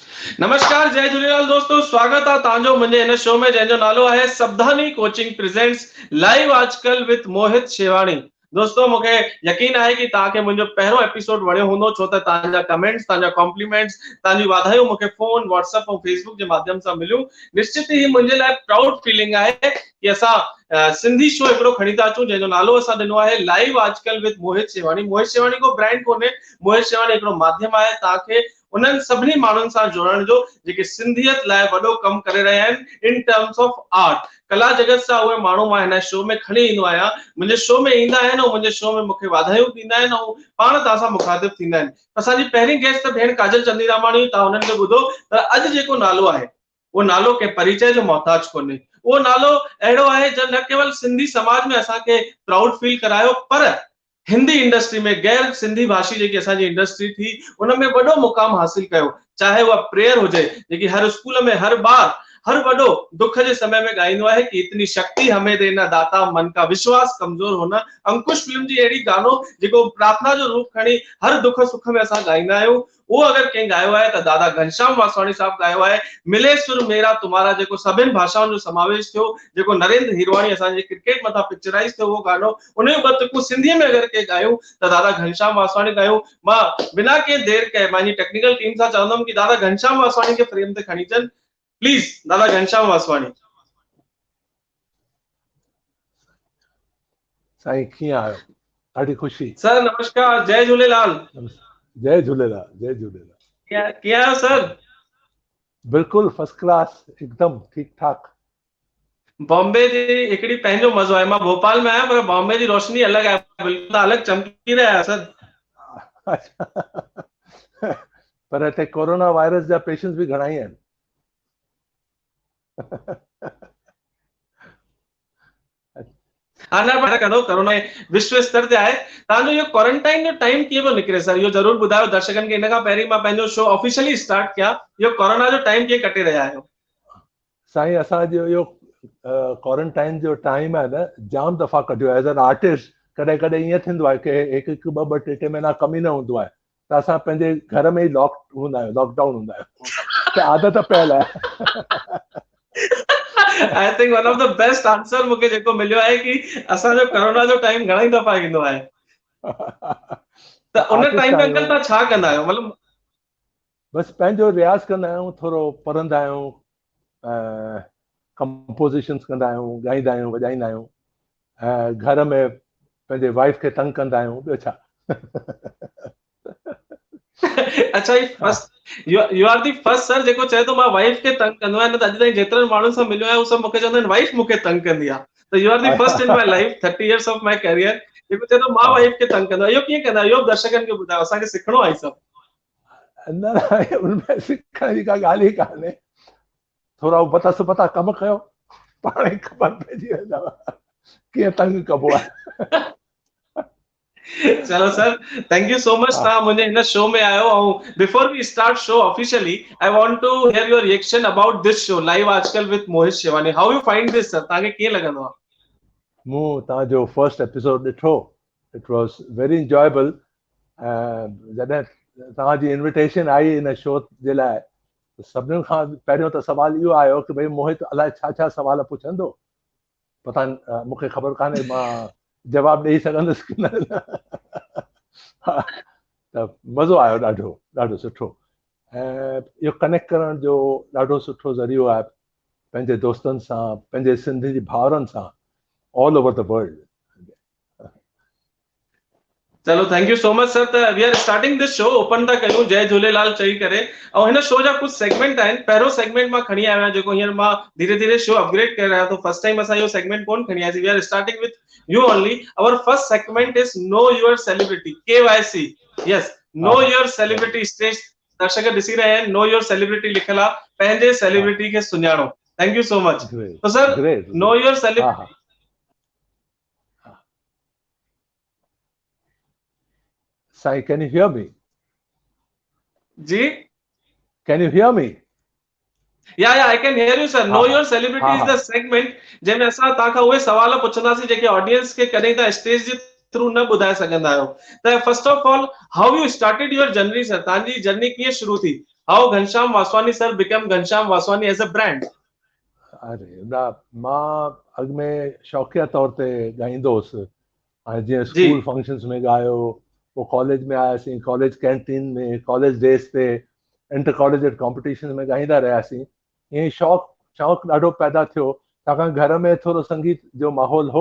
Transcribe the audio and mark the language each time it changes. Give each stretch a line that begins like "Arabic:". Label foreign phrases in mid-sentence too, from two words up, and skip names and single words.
Sindhi: नमस्कार, जय झूलेलाल दोस्तों, स्वागत आहे तव्हांजो मुंहिंजे हिन शो में जंहिंजो नालो आहे सबधानी कोचिंग प्रेज़ेंट्स लाइव आजकल विद मोहित शेवाणी। दोस्तों, मूंखे यकीन आहे कि तव्हांखे मुंहिंजो पहिरियों एपिसोड वणियो हूंदो, छो त तव्हांजा कमेंट्स, तव्हांजा कॉम्प्लीमेंट्स, तव्हांजी वाधायूं मूंखे फोन, व्हाट्सएप ऐं फेसबुक जे माध्यम सां मिलियूं। निश्चित ई मुंहिंजे लाइ
English: proud feeling
Sindhi: आहे कि असां सिंधी शो हिकिड़ो खणी था अचूं जंहिंजो नालो असां ॾिनो आहे लाइव आजकल विद मोहित शेवाणी। मोहित शेवाणी को ब्रांड कोन्हे, मोहित शेवाणी हिकिड़ो माध्यम आहे तव्हांखे उन्हनि सभिनी माण्हुनि सां जुड़ण जो जेके सिंधियत लाइ वॾो कमु करे रहिया आहिनि
English: in terms of art.
Sindhi: कला जगत सां उहे माण्हू मां हिन शो में खणी ईंदो आहियां, मुंहिंजे शो में ईंदा आहिनि ऐं मुंहिंजे शो में मूंखे वाधायूं ॾींदा आहिनि ऐं पाण तव्हां सां मुखातिब थींदा आहिनि। असांजी पहिरीं गेस्ट त भेण काजल चंदीरामाणी, तव्हां हुननि खे ॿुधो त अॼु जेको नालो आहे उहो नालो के परिचय जो मोहताज कोन्हे। उहो नालो अहिड़ो आहे जो न केवल सिंधी समाज में असांखे
English: proud feel
Sindhi: करायो, पर हिंदी इंडस्ट्री में गैर सिंधी भाषी जेकी असांजी इंडस्ट्री थी उनमें वॾो मुक़ाम हासिल कयो। चाहे उहा प्रेयर हुजे जेकी हर स्कूल में हर ॿार हर वॾो दुख जे समय में ॻाईंदो आहे कि
Hindi: इतनी शक्ति हमें देना दाता, मन का विश्वास कमजोर होना।
Sindhi: अंकुश फिल्म जी अहिड़ी गानो जेको प्रार्थना जो रूप खणी हर दुख सुख में असां ॻाईंदा आहियूं, उहो अगरि कंहिं ॻायो आहे त दादा घनश्याम वासवाणी साहब ॻायो आहे।
Hindi: मिले सुर मेरा तुम्हारा,
Sindhi: जेको सभिनि भाषाउनि जो समावेश थियो, जेको नरेंद्र हिरवाणी असांजे क्रिकेट मथां पिक्चराइज़ थियो उहो गानो, उन जो ॿ तुकूं सिंधीअ में अगरि कंहिं ॻायूं त दादा घनश्याम वासवाणी ॻायूं। मां बिना कंहिं देर कए पंहिंजी
English: technical team
Sindhi: सां चवंदुमि कि दादा घनश्याम वासवाणी खे फ्रेम ते खणी अचनि प्लीज। दादा घनश्याम वासवाणी। साईं कीअं आहियो? ॾाढी ख़ुशी। सर नमस्कार, जय झूलेलाल। जय झूलेलाल, जय झूलेलाल। कीअं आहियो सर? बिल्कुलु
English: first class,
Sindhi: एकदम ठीक ठाक। बॉम्बे जी हिकिड़ी पंहिंजो मज़ो आहे। मां भोपाल में आहियां पर बॉम्बे जी रोशनी अलॻि आहे, बिल्कुलु अलॻि चमकी रहिया आहियो सर। पर हिते कोरोना वायरस जा पेशेंट्स बि घणा ई आहिनि। कोरोना विश्व स्तर ते आहे। तव्हांजो इहो क्वारंटाइन जो टाइम कीअं पियो निकिरे सर? इहो ज़रूर ॿुधायो दर्शकनि खे। इन खां पहिरीं मां पंहिंजो शो
English: officially start
Sindhi: कयां, इहो कोरोना जो टाइम कीअं कटे रहिया आहियो? साईं असांजो इहो क्वारंटाइन जो टाइम आहे न, जाम दफ़ा कढियो
English: as an artist.
Sindhi: कॾहिं कॾहिं ईअं थींदो आहे कि हिकु हिकु ॿ ॿ टे महीना कम ई न हूंदो आहे त असां पंहिंजे घर में ई लॉक हूंदा आहियूं, लॉकडाउन हूंदा आहियूं, त आदत पियल आहे।
English: I think one of the best answer
Sindhi: मूंखे जेको मिलियो आहे कि असांजो कोरोना जो टाइम घणई दफ़ा ईंदो आहे। त उन टाइम में अंकल तव्हां छा कंदा आहियो? मतलब बस पंहिंजो रियाज़ कंदा आहियूं, थोरो पढ़ंदा आहियूं, कंपोज़िशंस कंदा आहियूं, ॻाईंदा आहियूं, वॼाईंदा आहियूं, घर में पंहिंजे वाइफ खे तंग कंदा आहियूं, ॿियो छा। अच्छा,
English: you are the first sir
Sindhi: जेको चए थो मां वाइफ खे तंग कंदो आहियां। न त अॼु ताईं जेतिरनि माण्हुनि सां मिलियो आहियां उहे सभु मूंखे चवंदा आहिनि वाइफ मूंखे तंग कंदी आहे। त
English: you are the first in my life 30 years of my career
Sindhi: जेको चए थो मां वाइफ खे तंग कंदो आहियां। इहो कीअं कंदा आहियो? इहो दर्शकनि खे ॿुधायो, असांखे सिखणो आहे सभु। न, उनमें सिखण जी का ॻाल्हि ई कान्हे। थोरा बता सुबता कम कयो, पाण ई ख़बर पइजी वेंदव कीअं तंग कबो आहे। चलो सर,
English: Thank you so much.
Sindhi: तव्हां मुंहिंजे हिन शो में आयो ऐं
English: before we start show officially I want to hear your reaction about this show Live Aajkal with Mohit Shewani. How you find this sir?
Sindhi: तव्हांखे कीअं लॻंदो आहे? मूं तव्हांजो
English: first episode
Sindhi: ॾिठो,
English: It was very enjoyable.
Sindhi: जॾहिं तव्हांजी इन्विटेशन आई इन शो जे लाइ, सभिनीनि खां पहिरियों त सवाल इहो आयो कि भई मोहित अलाए छा छा सवाल पुछंदो, पता मूंखे ख़बर कान्हे मां जवाबु ॾेई सघंदुसि कि न। त मज़ो आयो, ॾाढो ॾाढो सुठो। ऐं इहो कनेक्ट करण जो ॾाढो सुठो ज़रियो आहे पंहिंजे दोस्तनि सां, पंहिंजे सिंधी भाउरनि सां
English: all over the world. चलो thank you so much sir।
Sindhi: त
English: we are starting this show,
Sindhi: ओपन था कयूं जय झूलेलाल चई करे। ऐं हिन शो जा कुझु सेगमेंट आहिनि। पहिरियों सेगमेंट मां खणी आयो आहियां जेको हींअर मां धीरे धीरे शो अपग्रेड करे रहिया। तो
English: first time
Sindhi: असां इहो सेगमेंट कोन खणी आयासीं।
English: We are starting with you only. Our first segment is Know Your Celebrity, KYC.
Sindhi: यस, नो योर सेलिब्रिटी। स्टेज दर्शक ॾिसी रहे आहिनि, नो योर सेलिब्रिटी लिखियल आहे, पंहिंजे सेलिब्रिटी खे सुञाणो।
English: Thank you so much. तो sir Know Your Celebrity। Sai, can you hear me?
Sindhi: जी?
English: Can you hear me? Yeah, I can hear you, sir. Know your celebrity is the segment
Sindhi: जंहिंमें असां तव्हां खां उहे सवाल पुछंदासीं जेके ऑडियंस खे कॾहिं त स्टेज जे थ्रू न ॿुधाए सघंदा आहियो।
English: त first of all how you started your journey sir,
Sindhi: तव्हांजी जर्नी कीअं शुरू थी?
English: How Ghanshyam Vaswani sir became Ghanshyam Vaswani as a brand?
Sindhi: अरे ना, मां अॻु में शौक़िया तौर ते ॻाईंदो हुउसि। हाणे जीअं जी
English: school functions
Sindhi: में ॻायो, पोइ कॉलेज में आयासीं,
English: college canteen
Sindhi: में,
English: college days
Sindhi: ते
English: inter college competition
Sindhi: में ॻाईंदा रहियासीं। ईअं ई शौक़ु ॾाढो पैदा थियो, छाकाणि घर में थोरो संगीत जो माहौल हो।